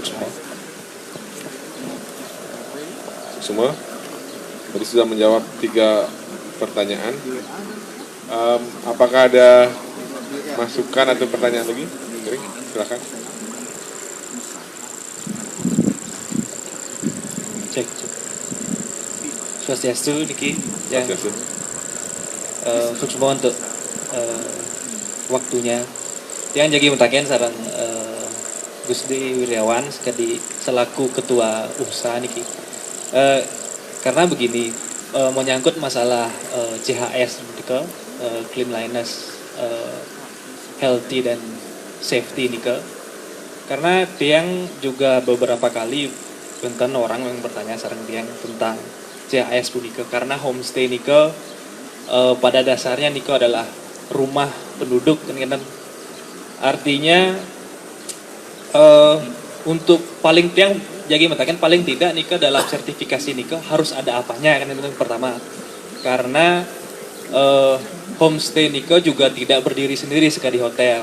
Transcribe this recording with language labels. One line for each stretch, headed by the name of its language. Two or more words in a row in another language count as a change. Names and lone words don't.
Indonesian: Semua tadi sudah menjawab 3 pertanyaan. Apakah ada masukan atau pertanyaan lagi? Silakan. Cek. Swastiastu niki yang sukses untuk waktunya. Yang jadi mentaken sarang Gusdi Wiryawan sekali selaku ketua usaha niki. Karena begini menyangkut masalah CHS gitu,
English: cleanliness, healthy
Indonesian: dan safety nika. Karena tiang juga beberapa kali tentang orang yang bertanya sareng tiang tentang CHS punika karena homestay nika pada dasarnya nika adalah rumah penduduk kan artinya untuk paling tiang jadi mengatakan paling tidak nika dalam sertifikasi nika harus ada apanya kan itu pertama karena homestay nika juga tidak berdiri sendiri sekali hotel.